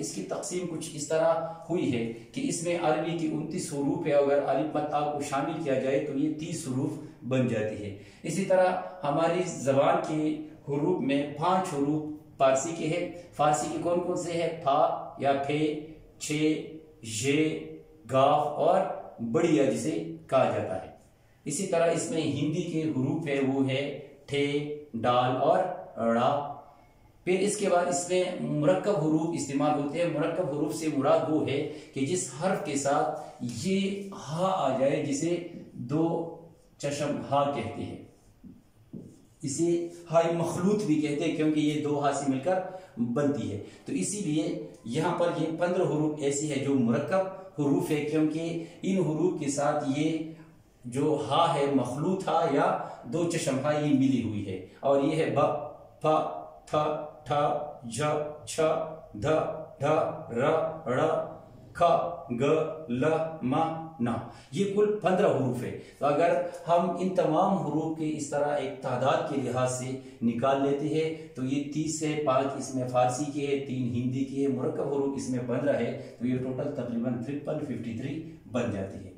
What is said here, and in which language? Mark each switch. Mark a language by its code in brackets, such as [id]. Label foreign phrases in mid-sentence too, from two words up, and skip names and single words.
[ur] اس کی تقسیم کچھ اس طرح ہوئی ہے کہ اس میں عربی کی 29 حروف ہے، اگر الف مدہ کو شامل کیا جائے تو یہ 30 حروف بن جاتی ہے. اسی طرح ہماری زبان کے حروف میں 5 حروف فارسی کے ہیں. فارسی کے کون کون سے ہیں؟ فا یا فے، چھے، جے، گاف اور بڑیا جسے کہا جاتا ہے۔ اسی طرح اس میں ہندی کے حروف ہے وہ ہے ٹھے، ڈال اور ڑا۔ پھر اس کے بعد اس میں مرکب حروف استعمال ہوتے ہیں۔ مرکب حروف سے مراد وہ ہے کہ جس حرف کے ساتھ یہ ہا آ جائے جسے دو چشم ہا کہتے ہیں، اسے ہائے مخلوط بھی کہتے ہیں کیونکہ یہ دو ہا سے مل کر بنتی ہے۔ تو اسی لیے یہاں پر یہ 15 حروف ایسی ہے جو مرکب حروف ہے، کیونکہ ان حروف کے ساتھ یہ جو ہا ہے مخلوط ہا یا دو چشم ہا یہ ملی ہوئی ہے، اور یہ ہے ب، پ، تھ، ٹھ، جھ، چھ، دھ، ڈھ، ر، ڑ، کھ، گ، ل، م، ن۔ یہ کل 15 حروف ہے۔ تو اگر ہم ان تمام حروف کے اس طرح ایک تعداد کے لحاظ سے نکال لیتے ہیں تو یہ 30 سے 5 اس میں فارسی کے ہے، 3 ہندی کے ہے، مرکب حروف اس میں 15 ہے، تو یہ ٹوٹل تقریباً 53 بن جاتی ہے۔